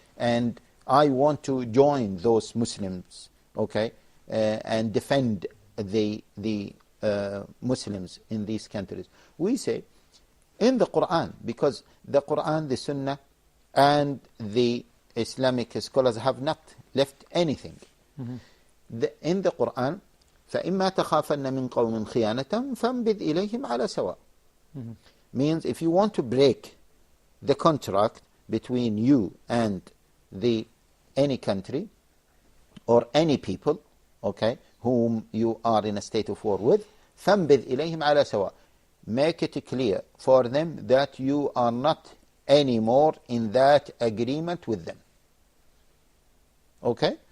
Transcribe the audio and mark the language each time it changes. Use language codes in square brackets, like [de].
[en] And I want to join those Muslims, and defend the Muslims in these countries. We say, in the Quran, because the Quran, the Sunnah, and the Islamic scholars have not left anything. In the Quran, [ar] فإما تخافن من قوم خيانة فانبذ إليهم على سواء. [en] Means if you want to break the contract between you and any country or any people, okay, whom you are in a state of war with, [ar] فانبذ إليهم على سواء. [en] Make it clear for them that you are not anymore in that agreement with them. Okay?